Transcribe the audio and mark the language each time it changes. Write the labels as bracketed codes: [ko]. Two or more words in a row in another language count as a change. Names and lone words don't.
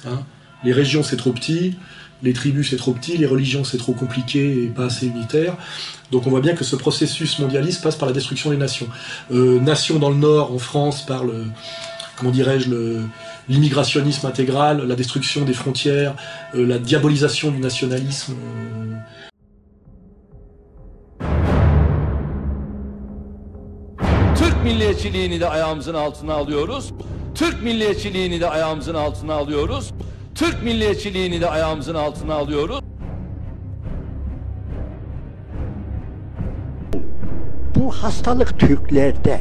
[fr] Les régions, c'est trop petit. Les tribus, c'est trop petit, les religions, c'est trop compliqué et pas assez unitaire. Donc on voit bien que ce processus mondialiste passe par la destruction des nations. Nations dans le Nord, en France, par l'immigrationnisme intégral, la destruction des frontières, la diabolisation du nationalisme. [tr] Türk milliyetçiliğini de ayağımızın altına alıyoruz. Türk milliyetçiliğini de ayağımızın altına alıyoruz. Türk milliyetçiliğini de ayağımızın altına alıyoruz. Bu hastalık Türklerde.